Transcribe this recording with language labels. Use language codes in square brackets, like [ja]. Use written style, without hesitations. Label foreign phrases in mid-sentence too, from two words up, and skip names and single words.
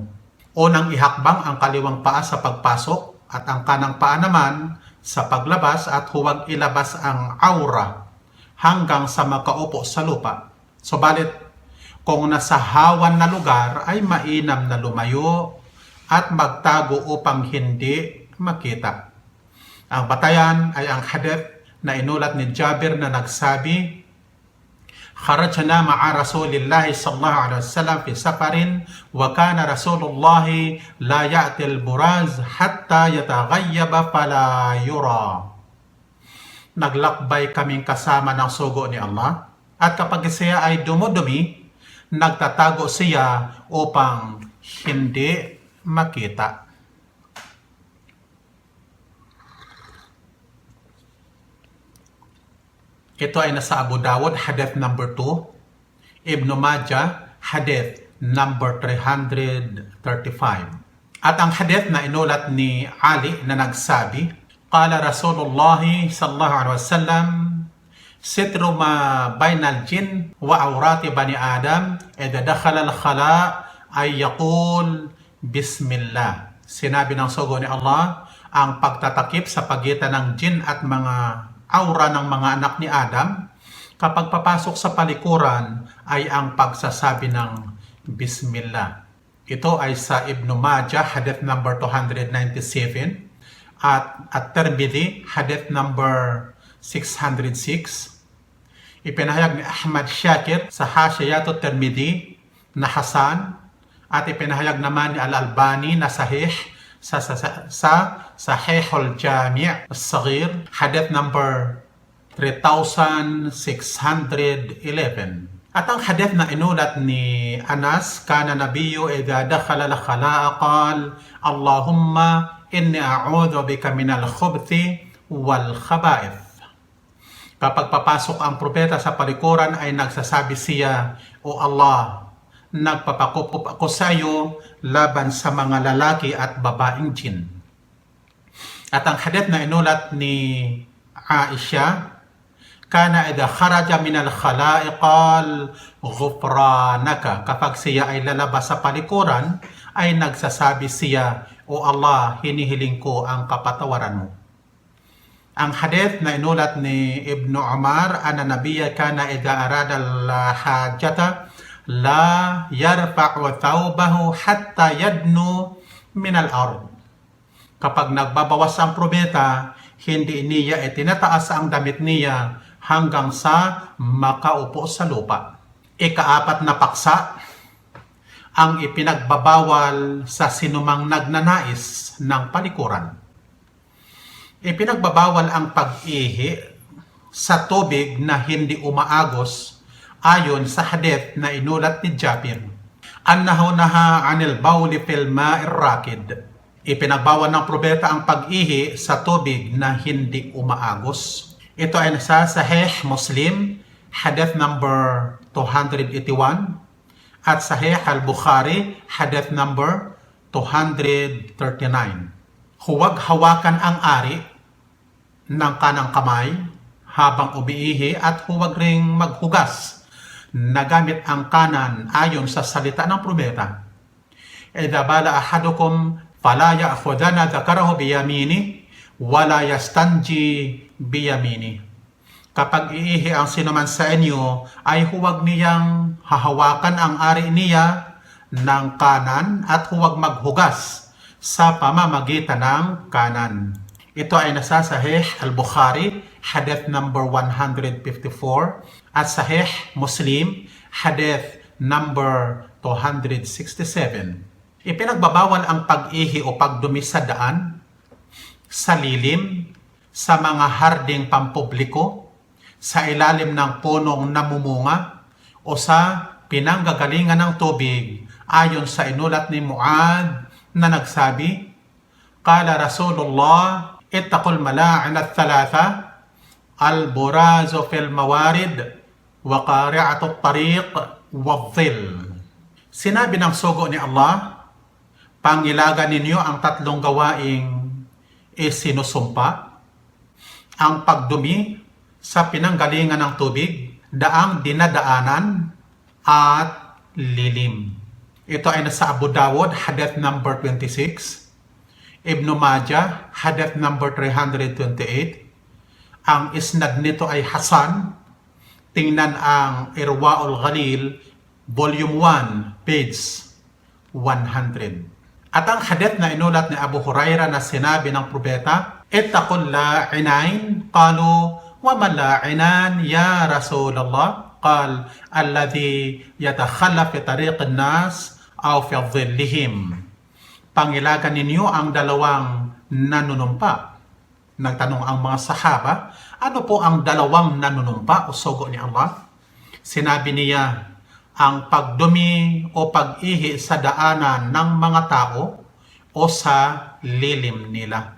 [tl] Unang ihakbang ang kaliwang paa sa pagpasok at ang kanang paa naman sa paglabas at huwag ilabas ang aura hanggang sa makaupo sa lupa. Subalit, kung nasa hawan na lugar ay mainam na lumayo at magtago upang hindi makita. Ang batayan ay ang hadith na inulat ni Jabir na nagsabi, [ar] خرجنا مع رسول الله صلى الله عليه وسلم في سفر وكان رسول الله لا يأتي البراز حتى يتغيب فلا يرى. [tl] Naglakbay kaming kasama ng sugo ni Allah at kapag siya ay dumudumi, nagtatago siya upang hindi makita. Ito ay nasa Abu Dawud, hadith number 2. Ibn Majah, hadith number 335. At ang hadith na inulat ni Ali na nagsabi, [ar] قال رسول الله صلى الله عليه وسلم ستر ما بين الجن وعورات بني آدم إذا دخل الخلاء أن يقول بسم الله. [tl] Sinabi ng sugo ni Allah, ang pagtatakip sa pagitan ng jin at mga aura ng mga anak ni Adam, kapag papasok sa palikuran ay ang pagsasabi ng Bismillah. Ito ay sa Ibn Majah, hadith number 297, at Tirmidhi, hadith number 606. Ipinahayag ni Ahmad Shakir sa Hashiyatu Tirmidhi na Hasan, at ipinahayag naman ni Al-Albani na Sahih sa Sahihul Jami' As-Saghir, hadith number 3611. At ang hadith na inulat ni Anas, [ar] كان النبي إذا دخل الخلاء قال اللهم إني أعوذ بك من الخبث والخبائث. [tl] Kapag papasok ang propeta sa palikuran ay nagsasabi siya, O Allah, nagpapakup ako sa iyo laban sa mga lalaki at babaeng jin. At ang hadith na inulat ni Aisha, [ar] كان إذا خرج من الخلاء قال غفرانك. [tl] Kapag siya ay lalabas sa palikuran, ay nagsasabi siya, O Allah, hinihiling ko ang kapatawaran mo. Ang hadith na inulat ni Ibn Umar, [ar] أن النبي كان إذا أراد الحاجة لا يرفع ثوبه حتى يدنو من الأرض. [tl] Kapag nagbabawas ang propeta, hindi niya itinataas ang damit niya hanggang sa makaupo sa lupa. Ikaapat na paksa, ang ipinagbabawal sa sinumang nagnanais ng palikuran. Ipinagbabawal ang pag-ihi sa tubig na hindi umaagos ayon sa hadith na inulat ni Jabir. [ar] أنه نهى عن البول في الماء الراكد. [tl] Ipinagbawal ng propeta ang pag-ihi sa tubig na hindi umaagos. Ito ay nasa Sahih Muslim, hadith number 281, at Sahih Al-Bukhari, hadith number 239. Huwag hawakan ang ari ng kanang kamay habang umiihi at huwag ring maghugas na gamit ang kanan ayon sa salita ng propeta. [ar] إذا بال أحدكم فلا يأخذن ذكره بيمينه ولا يستنجي بيمينه. [tl] Kapag iihi ang sinuman sa inyo, ay huwag niyang hahawakan ang ari niya ng kanan at huwag maghugas sa pamamagitan ng kanan. Ito ay nasa Sahih Al-Bukhari, hadith number 154, at Sahih Muslim, hadith number 267. Ipinagbabawal ang pag-ihi o pagdumi sa daan, sa lilim, sa mga harding pampubliko, sa ilalim ng punong namumunga, o sa pinanggagalingan ng tubig ayon sa inulat ni Muad na nagsabi, [ar] قال رسول الله اتقوا الملاعن الثلاثة البراز في الموارد وقارعة الطريق والظل. [tl] Sinabi ng sugo ni Allah, pangilagan ninyo ang tatlong gawaing isinusumpa, ang pagdumi sa pinanggalingan ng tubig, daang dinadaanan, at lilim. Ito ay nasa Abu Dawud, hadith number 26, Ibn Majah, hadith number 328. Ang isnad nito ay Hasan. Tingnan ang Irwaul Ghalil, volume 1, page 100. At ang hadith na inulat ni Abu Hurairah na sinabi ng propeta, [ar] اتقوا اللاعنين قالوا وما اللاعنان يا رسول الله? قال الذي يتخلى في طريق الناس أو في ظلهم. [tl] Pangilagan ninyo ang dalawang nanunumpa. Nagtanong ang mga sahaba, ano po ang dalawang nanunumpa o sugo ni Allah? Sinabi niya, ang pagdumi o pag-ihi sa daanan ng mga tao o sa lilim nila.